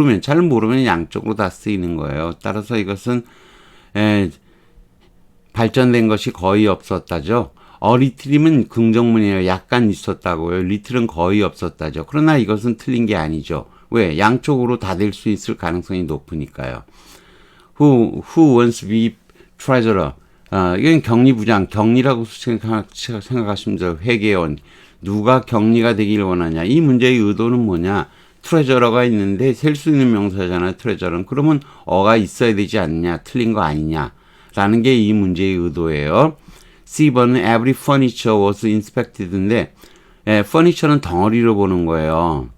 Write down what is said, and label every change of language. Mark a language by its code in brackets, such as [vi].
[ko] 잘 모르면 양쪽으로 다 쓰이는 거예요. 따라서 이것은 발전된 것이 거의 없었다죠. 리틀이면 긍정문이에요. 약간 있었다고요. 리틀은 거의 없었다죠. 그러나 이것은 틀린 게 아니죠. 왜? 양쪽으로 다 될 수 있을 가능성이 높으니까요. [en] Who wants to be treasurer? [ko] 이건 격리부장, 격리라고 생각하시면 돼요. 회계원. 누가 격리가 되길 원하냐? 이 문제의 의도는 뭐냐? 트레저러가 있는데 셀 수 있는 명사잖아요. 트레저러는. 그러면 어가 있어야 되지 않냐? 틀린 거 아니냐? 라는 게 이 문제의 의도예요. C번은 every furniture was inspected 인데 furniture는 덩어리로 보는 거예요.